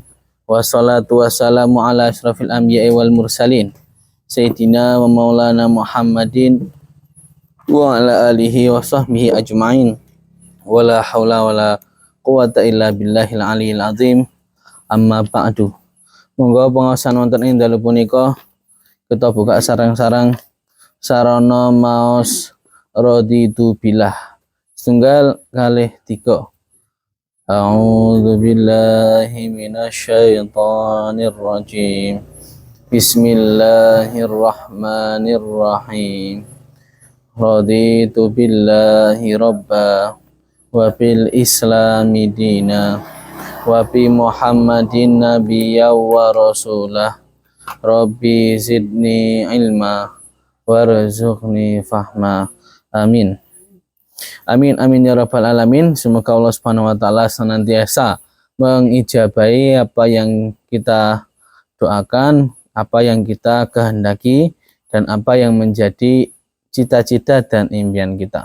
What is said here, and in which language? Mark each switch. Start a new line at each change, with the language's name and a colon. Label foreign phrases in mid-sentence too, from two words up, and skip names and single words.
Arabic: والصلاة والسلام على أشرف الأنبياء والمرسلين. سيدنا ومولانا محمد وعلى آله وصحبه أجمعين. ولا حول ولا قوة إلا بالله العلي العظيم. أما بعد.
Javanese: Monggo pangaosan wonten ing dalu punika kita buka sarang-sarang sarana maos
Arabic: رضيت بالله
Javanese: setunggal kalih 3.
Arabic: أعوذ بالله من الشيطان الرجيم. بسم الله الرحمن الرحيم. رضيت بالله ربا وبالإسلام دينا وبمحمد نبيا ورسولا. رب زدني علما وارزقني فهما. آمين. آمين آمين يا رب العالمين.
Indonesian: Semoga Allah
Arabic: سبحانه وتعالى
Indonesian: senantiasa mengijabahi apa yang kita doakan, apa yang kita kehendaki, dan apa yang menjadi cita-cita dan impian kita.